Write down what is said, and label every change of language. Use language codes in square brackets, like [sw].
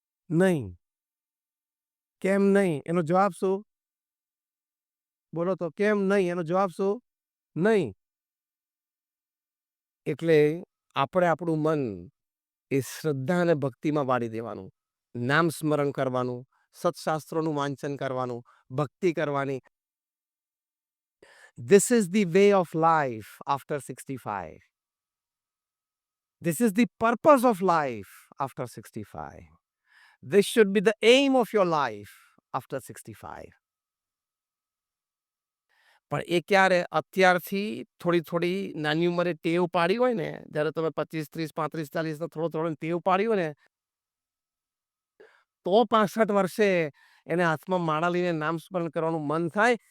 [gu] નહીં. કેમ નહીં? એનો જવાબ શું? બોલો તો કેમ નહીં? એનો જવાબ શું? નહીં. એટલે આપણે આપણું મન એ શ્રદ્ધા અને ભક્તિમાં વાળી દેવાનું. નામ સ્મરણ કરવાનું, સત્શાસ્ત્રોનું વાંચન કરવાનું, ભક્તિ કરવાની. [en] This is the way of life after 65. This is the purpose of life after 65. This should be the aim of your life after 65. [gu] પણ એ ક્યારે અત્યારથી થોડી નાની ઉંમરે ટેવ પાડી હોય ને, જ્યારે તમે 25, 30, 35, 40 થોડો ટેવ પાડી હોય ને, તો 65 વર્ષે એને હાથમાં માળા લઈને નામ સ્મરણ કરવાનું મન થાય.